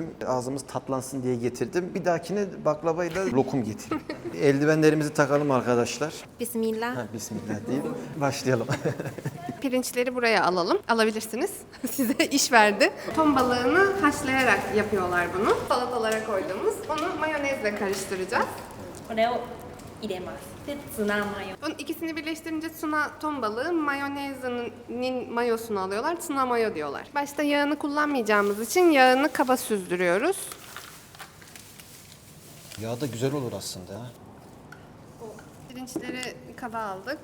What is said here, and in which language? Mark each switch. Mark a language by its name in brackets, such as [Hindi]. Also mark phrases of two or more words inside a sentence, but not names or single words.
[Turkish] Ağzımız tatlansın diye getirdim. Bir dahakine baklavayla lokum getireyim. Eldivenlerimizi takalım arkadaşlar. Bismillah. Bismillah deyip başlayalım. Pirinçleri buraya alalım. Alabilirsiniz. Size iş verdi. Ton balığını haşlayarak yapıyorlar bunu. Salatalara koyduğumuz. Onu mayonezle karıştıracağız. [Japanese] これを入れます。で、ツナマヨ。 [Turkish] Bunun ikisini birleştirince tuna ton balığı, mayonezinin mayosunu alıyorlar. Tuna mayo diyorlar. Başta yağını kullanmayacağımız için yağını kaba süzdürüyoruz. Yağ da güzel olur aslında. Ha. Pirinçleri kaba aldık.